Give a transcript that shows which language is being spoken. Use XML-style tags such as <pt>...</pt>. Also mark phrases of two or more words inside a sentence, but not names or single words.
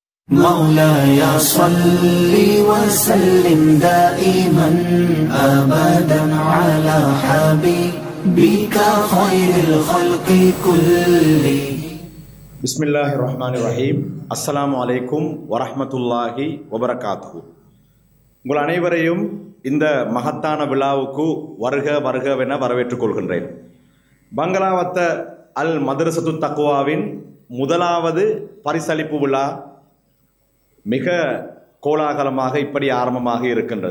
<ar>مولاي صل وسلم دائما أبدا على حبيبك خير الخلق كلهم. بسم الله الرحمن الرحيم. السلام عليكم ورحمة الله وبركاته.</ar> <ta>உங்கள் அனைவரையும் இந்த மகத்தான விழாவுக்கு வருக வருகவென வரவேற்றுக் கொள்கின்றேன். பங்களாவத்த அல் மதரசத்து தக்குவாவின் முதலாவது பரிசளிப்பு விழா மிக கோலாகலமாக இப்படி ஆரம்பமாக இருக்கின்றது.</ta>